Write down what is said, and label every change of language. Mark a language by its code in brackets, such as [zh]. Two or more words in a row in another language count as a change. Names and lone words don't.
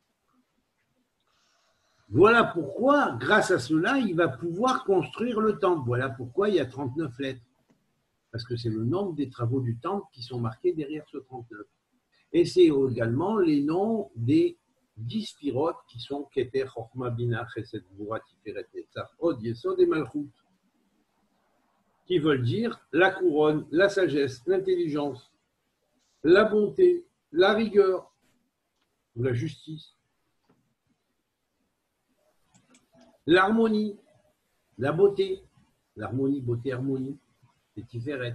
[fr] Voilà pourquoi, grâce à cela, il va pouvoir construire le temple. Voilà pourquoi il y a 39 lettres. Parce que c'est le nombre des travaux du temple qui sont marqués derrière ce 39. Et c'est également les noms des 10 sphirotes qui sont Keter, Chochma, Bina, Chesed, Gvura, Tiferet, Netzach, Od, Yesod et Malchut, qui veulent dire la couronne, la sagesse, l'intelligence, la bonté, la rigueur, ou la justice, l'harmonie, la beauté, l'harmonie, beauté, harmonie, c'est Tiferet.